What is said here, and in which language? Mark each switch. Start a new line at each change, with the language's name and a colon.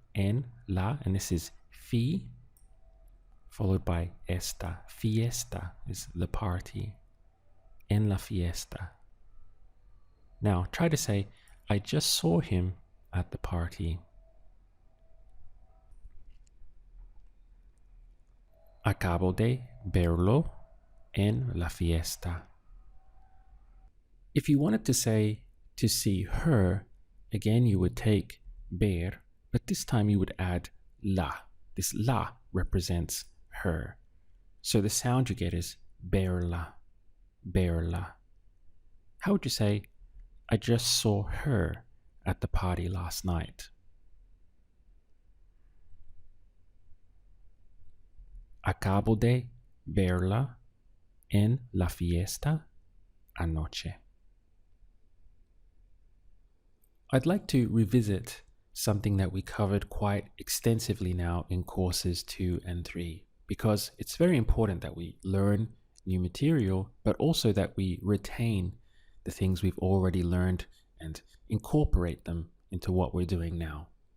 English: En la, and this is fi, followed by esta. Fiesta is the party.
Spanish: En la fiesta.
English: Now try to say, I just saw him at the party.
Spanish: Acabo de verlo en la fiesta.
English: If you wanted to say to see her, again you would take ver, but this time you would add la. This la represents her. So the sound you get is verla, verla. How would you say, I just saw her at the party last night?
Spanish: Acabo de verla en la fiesta anoche.
English: I'd like to revisit something that we covered quite extensively now in courses 2 and 3, because it's very important that we learn new material, but also that we retain the things we've already learned and incorporate them into what we're doing now.